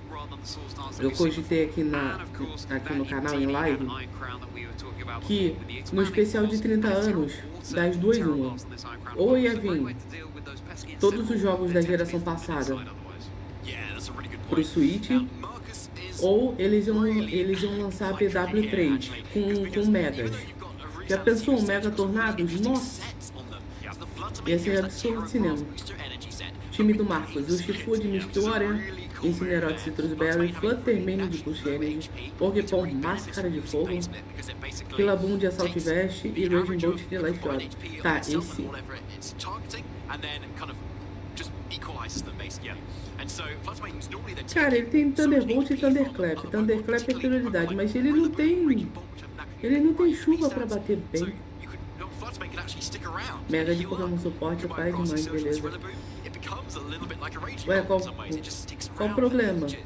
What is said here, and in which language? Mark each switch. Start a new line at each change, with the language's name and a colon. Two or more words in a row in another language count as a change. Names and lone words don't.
Portuguese: Aqui no canal em live que no especial de 30 anos, das 2 uma, ou ia vir todos os jogos da geração passada pro Switch, ou eles iam lançar a PW3 com Megas. Já pensou um Mega Tornados? Nossa! Ia ser absurdo de cinema. Time do Marcos, o Shifu de Mistura, Incineroar de Citrus Berry, Fluttermane de Push Energy, Orrepon Máscara de Fogo, Killaboom de Assault Vest e Reagindo de Life Orb. Tá, esse...
English: equalizes them basically. And so Fluttermane's normally the
Portuguese: Cara, ele tem Thunderbolt e Thunderclap. Thunderclap é prioridade, mas ele não tem chuva pra bater bem. Mega de Pokémon suporte tá demais, beleza. Ué, qual o problema?